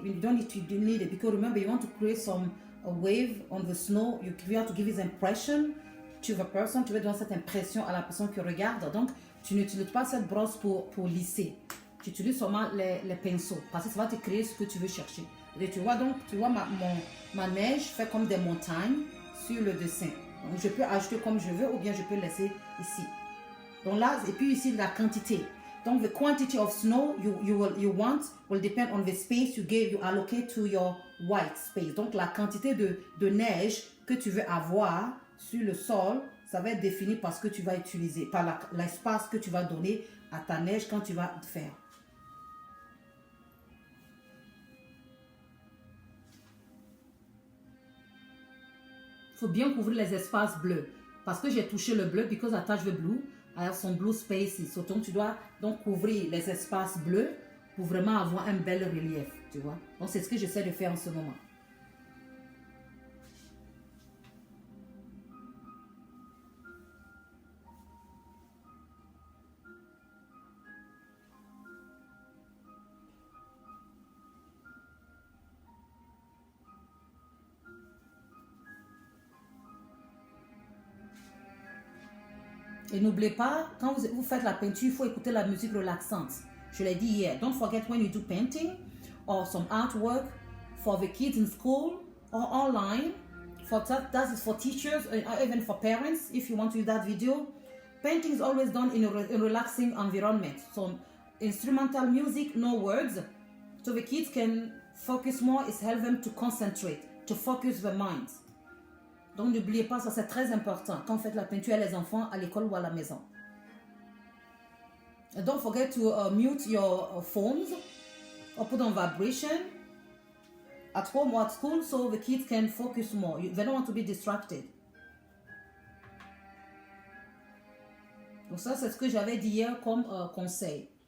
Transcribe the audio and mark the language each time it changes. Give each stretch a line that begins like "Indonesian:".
English: You don't need it because remember you want to create a wave on the snow. You have to give this impression to the person.
French: Tu veux donner cette impression à la personne qui regarde. Donc tu n'utilises pas cette brosse pour lisser. Tu utilises seulement les pinceaux parce que ça va te créer ce que tu veux chercher. Et tu vois donc, ma neige fait comme des montagnes sur le dessin. Donc, je peux ajouter comme je veux ou bien je peux laisser ici. Donc là, et puis ici, la quantité.
English: Donc, the quantity of snow you want will depend on the space you allocate to your white space.
French: Donc, la quantité de neige que tu veux avoir sur le sol, ça va être défini par ce que tu vas utiliser, par l'espace que tu vas donner à ta neige quand tu vas faire. Il faut bien couvrir les espaces bleus. Parce que j'ai touché le bleu,
English: because I touched the blue, I have some blue spaces.
French: So, donc, tu dois donc couvrir les espaces bleus pour vraiment avoir un bel relief, tu vois. Donc, c'est ce que j'essaie de faire en ce moment. Et n'oubliez pas, quand vous faites la peinture, il faut écouter la musique relaxante. Je l'ai dit hier.
English: Don't forget when you do painting or some artwork for the kids in school or online. That is for teachers and even for parents if you want to do that video. Painting is always done in a relaxing environment. So instrumental music, no words. So the kids can focus more. It helps them to concentrate, to focus their minds.
French: Donc, n'oubliez pas, ça c'est très important quand vous faites la peinture à les enfants à l'école ou à la maison.
English: And don't forget to mute your phones or put on vibration at home or at school so the kids can focus more. They don't want to be distracted.
French: Donc ça, c'est ce que j'avais dit hier comme conseil.